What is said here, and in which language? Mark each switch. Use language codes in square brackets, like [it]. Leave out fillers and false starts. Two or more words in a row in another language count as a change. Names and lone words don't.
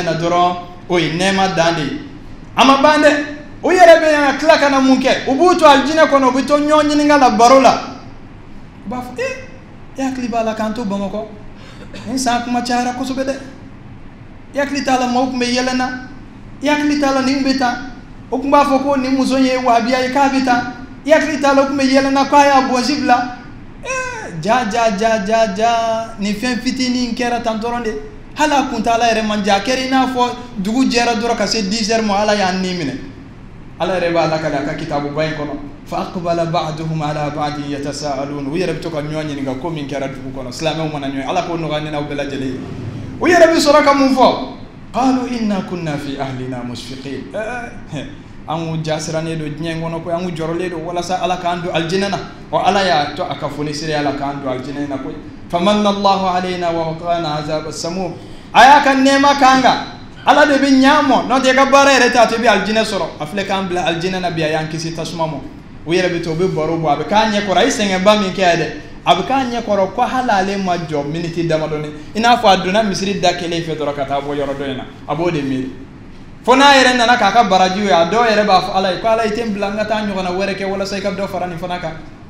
[bm] na dɔrɔn o ye nɛɛma dan de ye a ma ban dɛ o yɛrɛ bɛ yan ka tila ka na mun kɛ u b'u to alijinɛ kɔnɔ u bɛ to ɲɔgɔn ɲininka la baro la u b'a fɔ e hakili b'a la k'an to bamakɔ nin san kuma cayara kosɛbɛ dɛ i hakili t'a la maaw tun bɛ yɛlɛ n na i hakili t'a la nin bɛ taa o tun b'a fɔ ko nin muso ye wahabiya ye k'a bɛ taa i hakili t'a la o tun bɛ yɛlɛ n na k'a y'a bɔnsi bila ja nin fɛn fitinin kɛra tan dɔrɔn de hali a kuntala yɛrɛ man ja a kɛra i n'a fɔ dugu jɛra dɔrɔn ka se 10 heures ma ala y'an ni minɛ ala yɛrɛ b'a lakale a ka kitabuba in kɔnɔ [ar] فأقبل بعضهم على بعض يتساءلون [bm] u yɛrɛ bɛ to ka ɲɔgɔn ɲininka ko min kɛra dugu kɔnɔ silamɛw mana ɲɔgɔn ala k'o nɔgɔya ne n'aw bɛɛ lajɛlen ye u yɛrɛ bɛ sɔrɔ ka mun fɔ [ar] قالوا إنا كنا في أهلنا مشفقين [bm] an k'u jasirannen don diɲɛ kɔnɔ koyi an k'u jɔrɔlen don walasa ala k'an don alijinɛ na wa ala y'a to a ka fonisire ala k'an don alijinɛ na koyi [ar] فمن الله علينا ووقانا عذاب السموم [bm] a y'a ka nɛɛma k'an kan ala de bɛ ɲɛ mɔ n'o tɛ i ka baara yɛrɛ t'a to i bɛ alijinɛ sɔrɔ a filɛ k'an bila alijinɛ na bi a y'an kisi tasuma ma u yɛrɛ bɛ to u bɛ baro bɔ a bɛ k'a ɲɛ kɔrɔ a ye sɛgɛnba min kɛ yan dɛ a bɛ k'a ɲɛ kɔrɔ ko hali ale ma jɔ miniti damadɔni i n'a fɔ a donna misiri da kelen fɛ dɔrɔn ka taa bɔ yɔrɔ dɔ in na a b'o de miiri fo n'a yɛrɛ nana k'a ka barajiw ye a dɔw yɛrɛ b'a fɔ ala ye ko ala i tɛ n bila n ka taa ɲɔgɔnna wɛrɛ kɛ walasa i ka dɔ fara nin fana kan